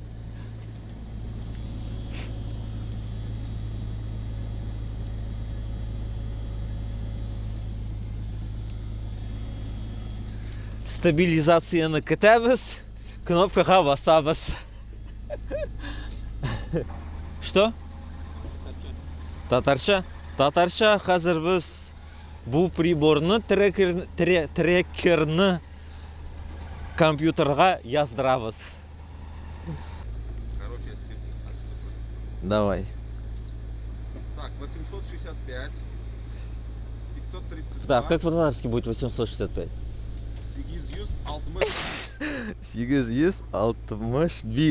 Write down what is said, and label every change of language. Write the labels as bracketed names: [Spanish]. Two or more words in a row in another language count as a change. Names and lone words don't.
[Tatar] Стабилизацияны көтәбез, кнопкага басабыз. [Russian] Что? [Tatar] Татарча хәзер без бу приборны трекерны компьютерга яздырабыз. [Russian] Короче, я тебе Давай. Так, 865, 532. Так, как по-татарски будет 865? [Tatar] Сигиз 60. Сигиз 65.